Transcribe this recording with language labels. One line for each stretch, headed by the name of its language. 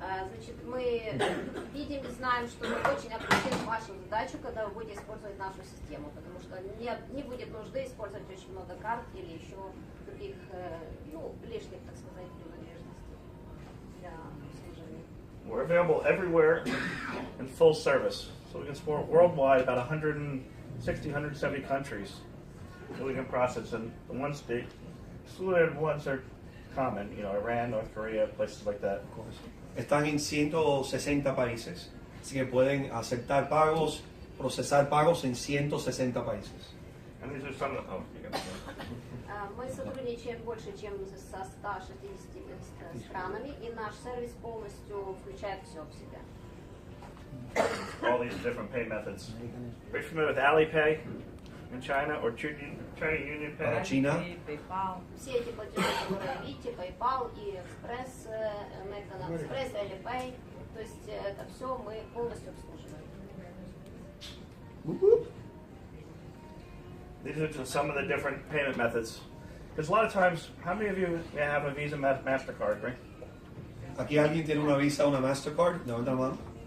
Russian: Значит, мы видим и знаем, что мы очень облегчим вашу задачу, когда вы будете использовать нашу систему, потому что не будет нужды использовать очень много карт или еще других, лишних, так сказать, принадлежностей для обслуживания.
English: We're available everywhere in full service. So we can support worldwide about 160, 170 countries. So we can process, and the ones, the excluded ones are common, Iran, North Korea, places like that, of course.
Spanish: Están en 160 países, así que pueden aceptar pagos, procesar pagos en 160 países.
English: And these are some of the,
Russian: Мы сотрудничаем больше, чем со 160 странами, и наш сервис полностью включает все в себя.
English: All these different pay methods. Are you familiar with Alipay in China or China Union Pay?
Spanish: Para China.
Russian: Все эти платежи, которые видите, PayPal и Express, American Express, Alipay, то есть это все мы полностью обслуживаем.
English: These are just some of the different payment methods. Because a lot of times, how many of you have a Visa MasterCard, right?
Spanish: Aquí alguien tiene una Visa o una Mastercard, levanta la mano.